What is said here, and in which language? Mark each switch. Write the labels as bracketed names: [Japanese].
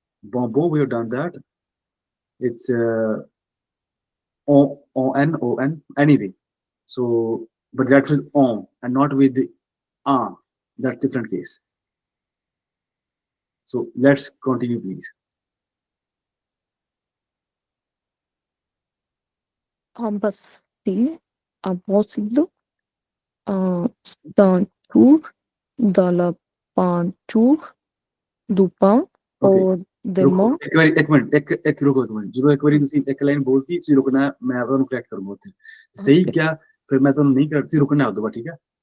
[English] Bonbon, we have done that. It's O-N. Anyway. So, but that is on and not with the A. That's different case. So let's continue, please. [French] Imbecile, impossible, stantour, dans la peinture, du pain, or demain. [Punjabi] ਇੱਕ minute ਜਦੋਂ ਇੱਕ ਵਾਰੀ ਤੁਸੀਂ ਇੱਕ line ਬੋਲਤੀ ਤੁਸੀਂ ਰੁਕਣਾ ਮੈਂ ਤੁਹਾਨੂੰ ਕਰੈਕਟ ਕਰੂੰਗਾ ਉੱਥੇ ਸਹੀ ਕਿਹਾ ਫਿਰ ਮੈਂ ਤੁਹਾਨੂੰ ਨਹੀਂ ਕਰਦੀ ਰੁਕਣਾ ਉਦੋਂ ਬਾਅਦ ਠੀਕ ਹੈ